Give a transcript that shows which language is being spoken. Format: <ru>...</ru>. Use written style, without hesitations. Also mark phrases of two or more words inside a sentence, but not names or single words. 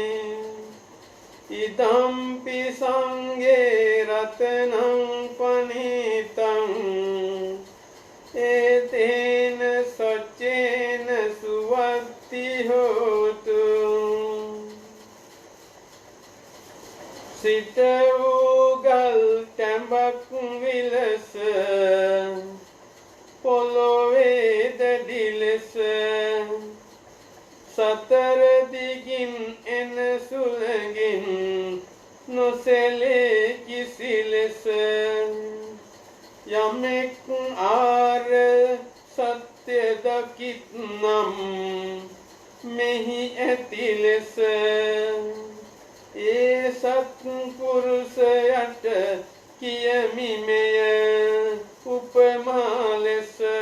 <pi>ඉදම්පි සංඝේ රතනං පනිතං ඒතේන සච්චේන සුවත්ති හෝතු.</pi> <si>සිත වූ ගල් තැඹක් විලස පොළොවේ දැඩි ලෙස සතර දිගින් එන සුළඟින් නොසැලේ කිසි ලෙස යමෙක් ආර සත්‍ය දකිත්නම් මෙහි ඇති ලෙස ඒ සත්පුරුෂයට කියමි මෙය උපමා ලෙස.</si>